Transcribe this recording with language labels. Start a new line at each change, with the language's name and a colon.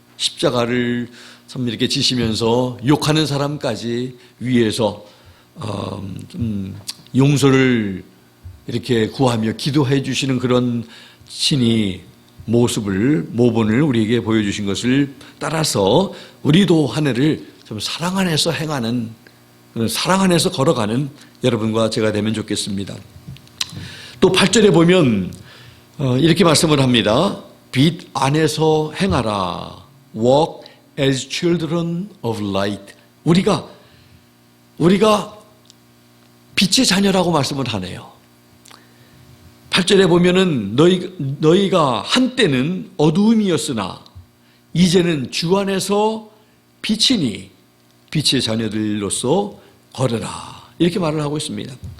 Korean: 십자가를 참 이렇게 지시면서 욕하는 사람까지 위해서 좀 용서를 이렇게 구하며 기도해 주시는 그런 신이 모본을 우리에게 보여주신 것을 따라서 우리도 한 해를 좀 사랑 안에서 행하는, 사랑 안에서 걸어가는 여러분과 제가 되면 좋겠습니다. 또 8절에 보면 이렇게 말씀을 합니다. 빛 안에서 행하라.
English: Walk as children of light.
Korean: 우리가 빛의 자녀라고 말씀을 하네요. 8절에 보면은 너희가 한때는 어두움이었으나 이제는 주 안에서 빛이니 빛의 자녀들로서 걸으라. 이렇게 말을 하고 있습니다.